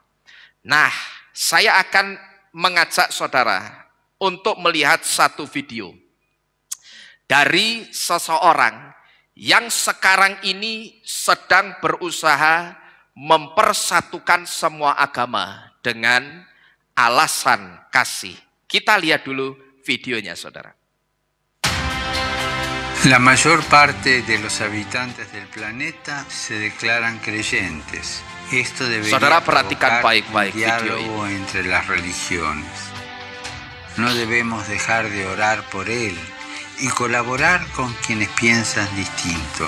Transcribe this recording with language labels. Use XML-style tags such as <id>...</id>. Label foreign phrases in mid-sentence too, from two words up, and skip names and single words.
<id>Nah, saya akan mengajak saudara untuk melihat satu video dari seseorang yang sekarang ini sedang berusaha mempersatukan semua agama dengan alasan kasih. Kita lihat dulu videonya, saudara.</id> <es>La mayor parte de los habitantes del planeta se declaran creyentes. Esto debería provocar un diálogo entre las religiones. No debemos dejar de orar por él y colaborar con quienes piensan distinto.</es>